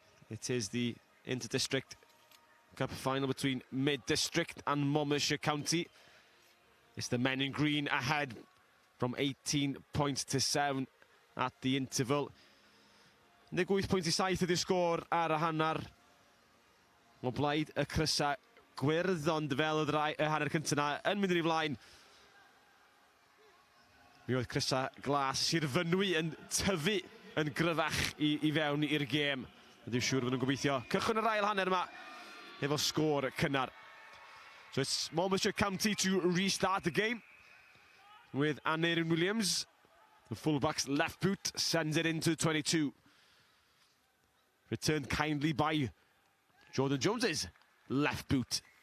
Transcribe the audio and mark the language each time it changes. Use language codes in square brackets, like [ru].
[en] It is the Inter-District Cup final between Mid-District and Monmouthshire County. It's the men in green ahead from 18 points to 7 at the interval. [cy] 18 pwynt I 7 ydy'r sgôr ar y hanner. O blaid y crysau gwyrdd, ond fel y hanner cyntaf yna yn mynd yn ei flaen. Mi oedd crysau glas Sir Fynwy yn tyfu yn gryfach I fewn i'r gêm. Dwi'n siŵr fod nhw'n gobeithio cychwyn yr ail hanner yma efo sgôr cynnar. [en] So it's Monmouthshire County to restart the game with Aneurin Williams. The fullback's left boot sends it into 22. Returned kindly by Jordan Jones's left boot.